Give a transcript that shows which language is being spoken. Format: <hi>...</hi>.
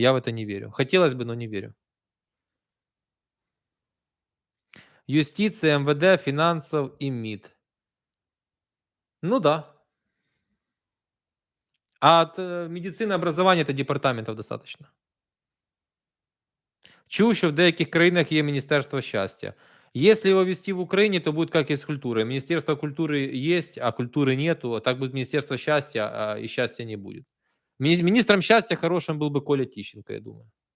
<ru>Я в это не верю. Хотелось бы, но не верю. Юстиция, МВД, финансов и МИД. Ну да. А от медицины, образования это департаментов достаточно.</ru> <uk>Чув, що в деяких країнах є Міністерство щастя.</uk> <ru>Если его вести в Украине, то будет как и с культурой. Министерство культуры есть, а культуры нету. А так будет Министерство счастья, и счастья не будет. Министром счастья хорошим был бы Коля Тищенко, я думаю.</ru>